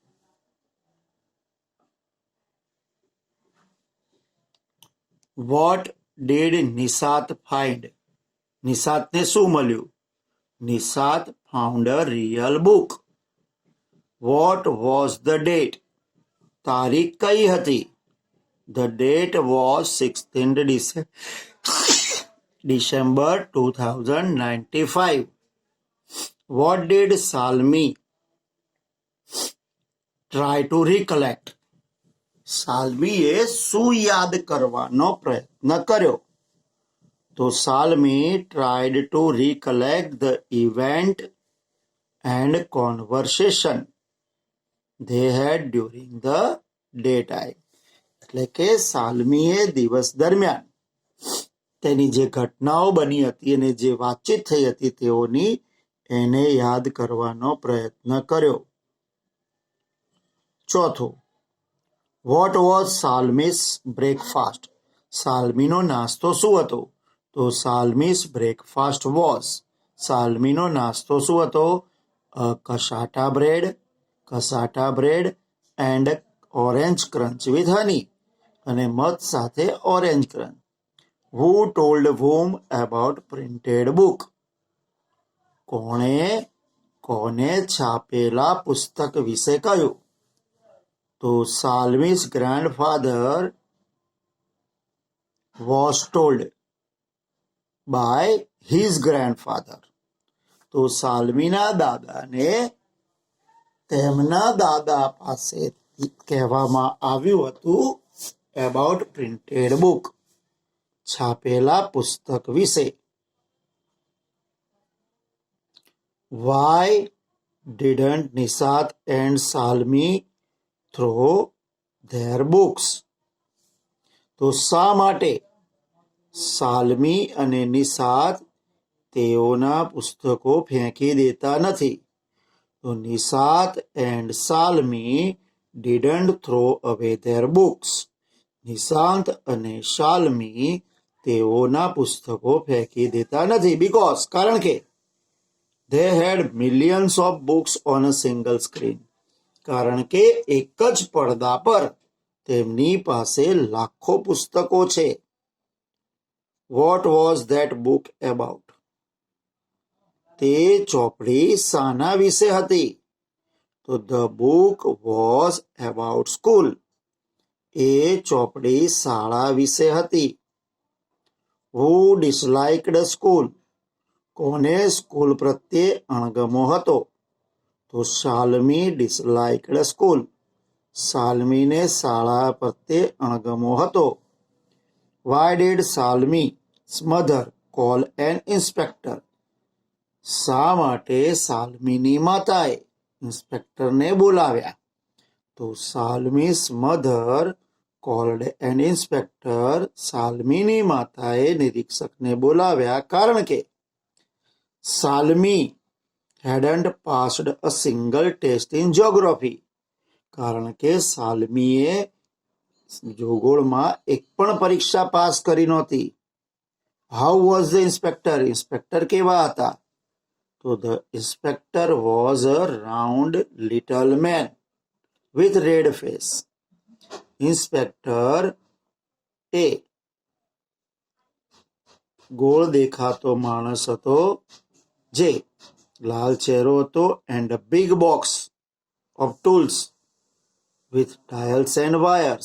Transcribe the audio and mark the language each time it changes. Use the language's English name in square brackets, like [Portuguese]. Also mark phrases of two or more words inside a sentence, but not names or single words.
[English] What did Nishat find? [Gujarati] નિશાતને શું મળ્યું? [English] Nishat found a real book. What was the date? [Gujarati] તારીખ કઈ હતી? [English] The date was 16th December 2095. What did Salmi try to recollect? [Gujarati] સાલ્મીએ શું યાદ કરવાનો પ્રયત્ન કર્યો? [English] તો સાલ્મી tried to recollect the event and conversation they had during the daytime. [Gujarati] એટલે કે સાલ્મીએ દિવસ દરમિયાન તેની જે ઘટનાઓ બની હતી અને જે વાતચીત થઈ હતી તેઓની એને યાદ કરવાનો પ્રયત્ન કર્યો. [English] ચોથું, What was Salmi's breakfast? [Gujarati] સાલ્મીનો નાસ્તો શું હતો? તો [English] Salmi's breakfast was, [Gujarati] સાલ્મીનો નાસ્તો શું હતો? [English] Cassata bread and orange crunch with honey, [Gujarati] અને મધ સાથે ઓરેન્જ ક્રંચ. [English] Who told whom about printed book? [Gujarati] કોને છાપેલા પુસ્તક વિશે કહ્યું? [English] તો Salmi's grandfather was told by his grandfather. [Gujarati] તો સાલ્મીના દાદાને તેમના દાદા પાસે કહેવામાં આવ્યું હતું [English] about printed book, [Gujarati] છાપેલા પુસ્તક વિશે. [English] Why didn't Nishat and Salmi throw their books? [Gujarati] તો શા માટે સાલ્મી અને નિશાત તેઓના પુસ્તકો ફેંકી દેતા નથી? [English] તો Nishat and Salmi didn't throw away their books. [Gujarati] નિશાંત અને શાલ્મી તેઓના પુસ્તકો ફેંકી દેતા નથી. [English] બીકોઝ [Gujarati] કારણ કે [English] they had millions of books on a single screen. [Gujarati] કારણ કે એક જ પડદા પર તેમની પાસે લાખો પુસ્તકો છે. [English] What was that book about? [Gujarati] તે ચોપડી શાના વિશે હતી? [English] તો the book was about school. [Gujarati] એ ચોપડી શાળા વિશે હતી. [English] Who disliked school? [Gujarati] કોને સ્કૂલ પ્રત્યે અણગમો હતો? તો [English] Shalmi disliked school, [Gujarati] સાલ્મીને શાળા પ્રત્યે અણગમો હતો. [English] Why did Salmi's mother call an inspector? [Gujarati] શા માટે સાલ્મીની માતાએ ઇન્સ્પેક્ટરને બોલાવ્યા? [English] તો સાલ્મી's mother called an inspector. [Gujarati] સાલ્મીની માતાએ નિરીક્ષકને બોલાવ્યા કારણ કે સાલ્મી [English] hadn't passed a single test in geography. [Gujarati] કારણ કે સાલ્મીએ ભૂગોળમાં એક પણ પરીક્ષા પાસ કરી નહોતી. [English] How was the inspector? [Gujarati] ઇન્સ્પેક્ટર કેવા હતા? [English] તો the inspector was a round little man with red face. [Gujarati] ઇન્સ્પેક્ટર એ ગોળ દેખાતો માણસ હતો જે લાલ ચહેરો હતો [English] and a big box of tools with dials and wires.